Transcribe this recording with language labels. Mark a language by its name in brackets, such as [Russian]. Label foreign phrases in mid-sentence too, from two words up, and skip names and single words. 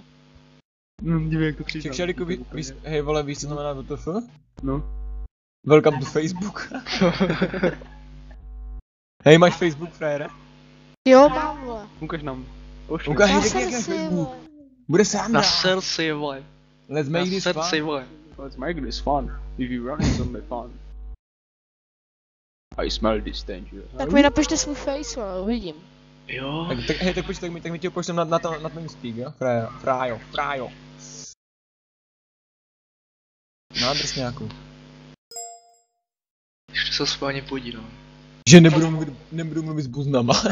[Czech] No, dívej, jak to přišlo. Však šaliku, hej vole, víš co znamená WTF? No. [English] Welcome to Facebook. [Czech] Hej, máš Facebook, frajere? Jo, mám, vole. Ukaž nám. Pošli. Ukaž, Na hej, jak srdci, Facebook. vole. Bude sám Na dát. srdci, vole. [English] Let's [Czech] Na [English] make this [Czech] srdci, [English] fun. [Czech] vole. [English] Let's make this fun. If you run into my fun. I smell this danger. [Czech] Tak mi napište svůj face, vole, uvidím. Jo. Tak počkej, tak mi tě pošlem na ten speak, jo? Frajo. Na drsňáku. Ještě se schválně podívám. Že nebudu mluvit s buznama.